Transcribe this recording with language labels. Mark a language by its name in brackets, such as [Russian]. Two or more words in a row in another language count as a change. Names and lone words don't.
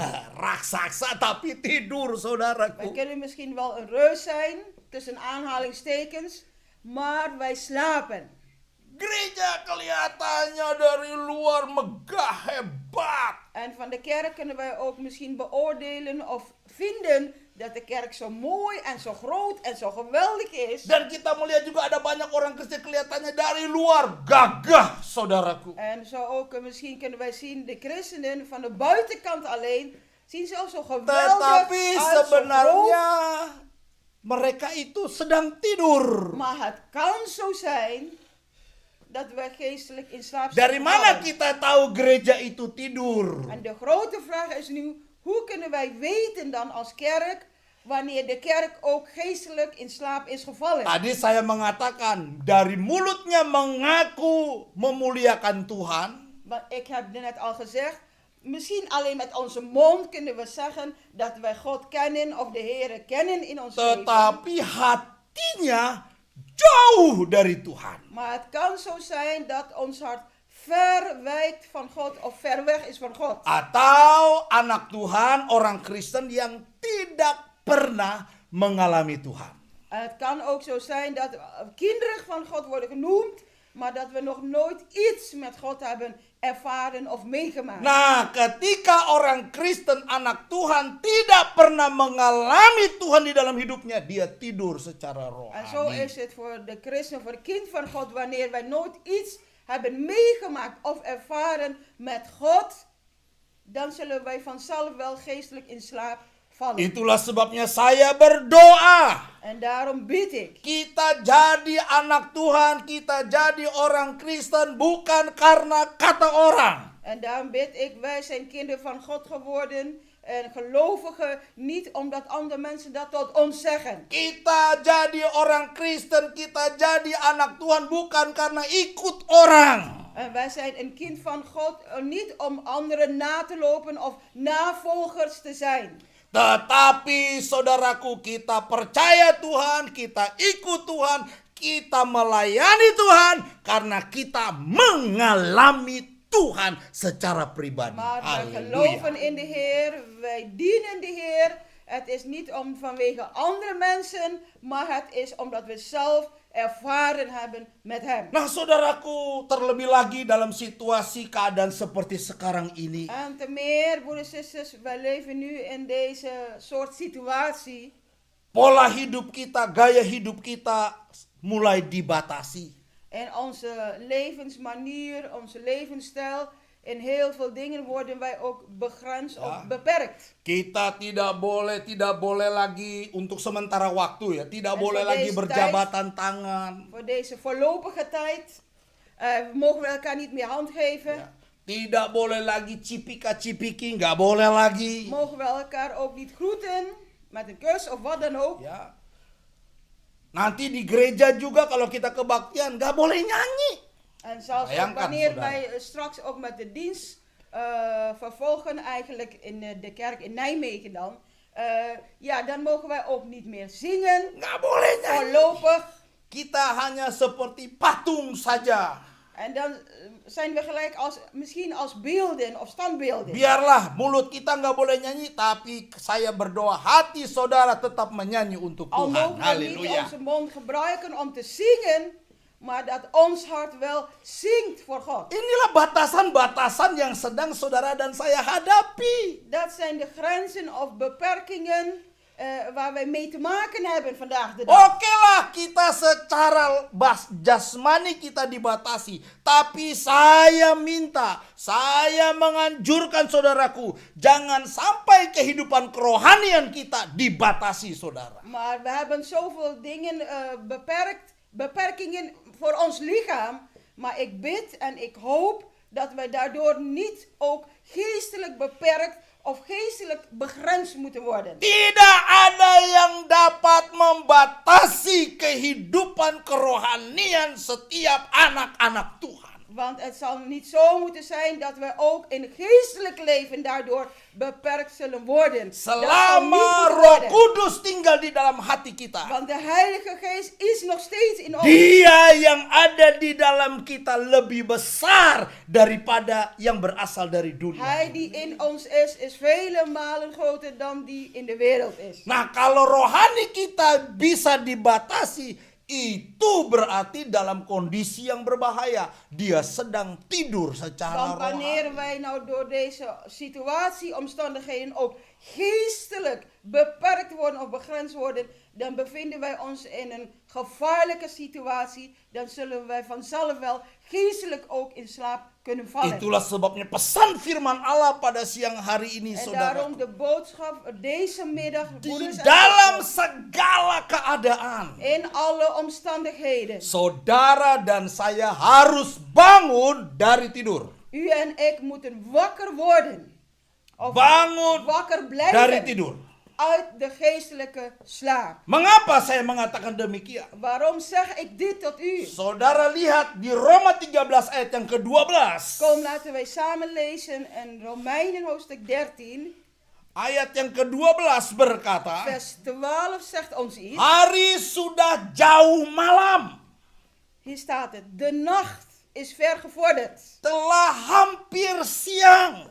[Indonesian] Raksasa tapi tidur, [Dutch] Wij [Indonesian] saudaraku. [Dutch] kunnen misschien wel een reus zijn, tussen aanhalingstekens, maar wij slapen. [Indonesian] Gereja kelihatannya dari luar megah, hebat. [Dutch] En van de kerk kunnen wij ook misschien beoordelen of vinden dat de kerk zo mooi en zo groot en zo geweldig is. [Indonesian] Dan kita melihat juga ada banyak orang Kristen kelihatannya dari luar gagah, saudaraku. [Dutch] En zo ook misschien kunnen wij zien de christenen van de buitenkant alleen zien ze ook zo geweldig [Indonesian] Tetapi [Dutch] uit, zo [Indonesian] sebenarnya [Dutch] groot. [Indonesian] mereka itu sedang tidur. [Dutch] Maar het kan zo zijn dat wij geestelijk in slaap [Indonesian] Dari [Dutch] zijn [Indonesian] mana [Dutch] gevallen. [Indonesian] kita tahu gereja itu tidur? [Dutch] En de grote vraag is nu, hoe kunnen wij weten dan als kerk wanneer de kerk ook geestelijk in slaap is gevallen? [Indonesian] Tadi saya mengatakan dari mulutnya mengaku memuliakan Tuhan, [Dutch] Want ik heb net al gezegd, misschien alleen met onze mond kunnen we zeggen dat wij God kennen of de Heere kennen in ons leven. [Indonesian] tetapi hatinya jauh dari Tuhan. [Dutch] Maar het kan zo zijn dat ons hart ver wijkt van God of ver weg is van God. [Indonesian] Atau anak Tuhan, orang Kristen yang tidak pernah mengalami Tuhan. [Dutch] Het kan ook zo zijn dat kinderen van God worden genoemd, maar dat we nog nooit iets met God hebben ervaren of meegemaakt. [Indonesian] Nah, ketika orang Kristen anak Tuhan tidak pernah mengalami Tuhan di dalam hidupnya, dia tidur secara [Dutch] En zo [Indonesian] rohani. [Dutch] is het voor de christen, voor het kind van God, wanneer wij nooit iets hebben meegemaakt of ervaren met God, dan zullen wij vanzelf wel geestelijk in slaap vallen. [Indonesian] Itulah sebabnya saya berdoa. [Dutch] En daarom bid ik. [Indonesian] Kita jadi anak Tuhan, kita jadi orang Kristen bukan karena kata orang. [Dutch] En daarom bid ik, wij zijn kinderen van God geworden en gelovigen, niet omdat andere mensen dat tot ons zeggen. [Indonesian] Kita jadi orang Kristen, kita jadi anak Tuhan bukan karena ikut orang. [Dutch] En wij zijn een kind van God, niet om anderen na te lopen of navolgers te zijn. [Indonesian] Tetapi saudaraku, kita percaya Tuhan, kita ikut Tuhan, kita melayani Tuhan karena kita mengalami Tuhan secara pribadi. [Dutch] Maar wij [Indonesian] Haleluya. [Dutch] geloven in de Heer, wij dienen de Heer. Het is niet om vanwege andere mensen, maar het is omdat we zelf ervaren hebben met Hem. [Indonesian] Nah saudaraku, terlebih lagi dalam situasi keadaan seperti sekarang ini. [Dutch] En te meer, broeders en zusters, wij leven nu in deze soort situatie. [Indonesian] Pola hidup kita, gaya hidup kita mulai dibatasi. [Dutch] En onze levensmanier, onze levensstijl, in heel veel dingen worden wij ook begrensd Ja. of beperkt. [Indonesian] Kita tidak boleh lagi untuk sementara waktu ya, tidak [Dutch] En [Indonesian] boleh [Dutch] voor [Indonesian] lagi [Dutch] deze [Indonesian] berjabatan tangan. [Dutch] Voor deze voorlopige tijd mogen we elkaar niet meer hand geven. [Indonesian] Ya. Tidak boleh lagi cipika-cipiki, nggak boleh lagi. [Dutch] Mogen we elkaar ook niet groeten met een kus of wat dan ook. [Indonesian] Ya. Nanti di gereja juga kalau kita kebaktian nggak boleh nyanyi. [Dutch] En zelfs ook [Indonesian] Bayangkan, [Dutch] wanneer [Indonesian] saudara. [Dutch] wij straks ook met de dienst vervolgen, eigenlijk in de kerk in Nijmegen dan. Ja, dan mogen wij ook niet meer zingen. [Indonesian] Nggak boleh nyanyi. [Dutch] Voorlopig. [Indonesian] Kita hanya seperti patung saja. [Dutch] En dan zijn we gelijk misschien als beelden of standbeelden. [Indonesian] Biarlah mulut kita nggak boleh nyanyi, tapi saya berdoa hati saudara tetap menyanyi untuk [Dutch] Al [Indonesian] Tuhan. [Dutch] mogen we niet [Indonesian] Haleluya. [Dutch] onze mond gebruiken om te zingen, maar dat ons hart wel zingt voor God. [Indonesian] Inilah batasan-batasan yang sedang saudara dan saya hadapi. [Dutch] Dat zijn de grenzen of beperkingen waar wij mee te maken hebben vandaag de dag. [Indonesian] Oke lah kita secara jasmani kita dibatasi. Tapi saya menganjurkan saudaraku, jangan sampai kehidupan kerohanian kita dibatasi saudara. [Dutch] Maar we hebben zoveel dingen beperkingen voor ons lichaam. Maar ik bid en ik hoop dat wij daardoor niet ook geestelijk beperkt of geestelijk begrensd moeten worden. [Indonesian] Tidak ada yang dapat membatasi kehidupan kerohanian setiap anak-anak Tuhan. [Dutch] Want het zal niet zo moeten zijn dat we ook in het geestelijk leven daardoor beperkt zullen worden. Dat zal niet [Indonesian] Selama [Dutch] moeten [Indonesian] Roh [Dutch] worden. [Indonesian] Kudus tinggal di dalam hati kita. [Dutch] Want de Heilige Geest is nog steeds in ons. [Indonesian] Dia yang ada di dalam kita lebih besar daripada yang berasal dari dunia. [Dutch] Hij die in ons is vele malen groter dan die in de wereld is. [Indonesian] Nah, kalau rohani kita bisa dibatasi, itu berarti dalam kondisi yang berbahaya. Dia sedang tidur secara [Dutch] Want wanneer [Indonesian] rohani. [Dutch] wij nou door deze situatie, omstandigheden ook geestelijk beperkt worden of begrensd worden, dan bevinden wij ons in een gevaarlijke situatie. Dan zullen wij vanzelf wel geestelijk ook in slaap kunnen vallen. [Indonesian] Itulah sebabnya pesan firman Allah pada siang hari ini, [Dutch] En [Indonesian] saudara. [Dutch] daarom de boodschap deze middag, [Indonesian] Di [Dutch] broeders en [Indonesian] dalam [Dutch] zusters, [Indonesian] segala keadaan, [Dutch] in alle omstandigheden. [Indonesian] saudara dan saya harus bangun dari tidur. [Dutch] U en ik moeten wakker worden. Of [Indonesian] Bangun [Dutch] wakker [Indonesian] dari [Dutch] blijven [Indonesian] tidur. [Dutch] uit de geestelijke slaap. [Indonesian] Mengapa saya mengatakan demikian? [Dutch] Waarom zeg ik dit tot u? [Indonesian] Saudara lihat di Roma 13 ayat yang ke-12. [Dutch] Kom, laten wij samen lezen in Romeinen hoofdstuk 13, [Indonesian] Ayat yang ke-12 berkata, [Dutch] vers 12 zegt ons iets. [Indonesian] hari sudah jauh malam, [Dutch] Hier staat het, de nacht is ver gevorderd. [Indonesian] telah hampir siang.